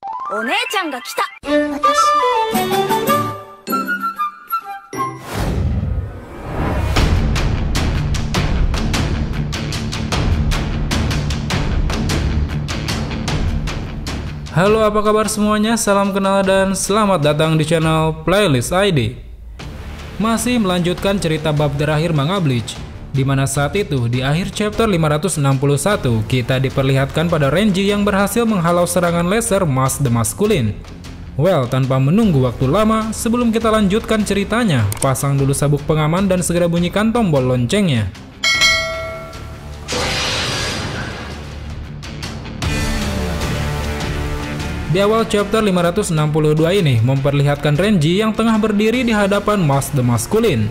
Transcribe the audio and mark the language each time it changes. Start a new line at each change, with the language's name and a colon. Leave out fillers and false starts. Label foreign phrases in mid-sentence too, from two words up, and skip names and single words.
Japanese: お姉ちゃんが来た。
Indonesian: Halo, apa kabar semuanya? Salam kenal dan selamat datang di channel Playlist ID. Masih melanjutkan cerita bab terakhir manga Bleach, di mana saat itu di akhir chapter 561 kita diperlihatkan pada Renji yang berhasil menghalau serangan laser Mask the Masculine. Well, tanpa menunggu waktu lama, sebelum kita lanjutkan ceritanya, pasang dulu sabuk pengaman dan segera bunyikan tombol loncengnya. Di awal chapter 562 ini memperlihatkan Renji yang tengah berdiri di hadapan Mask the Masculine.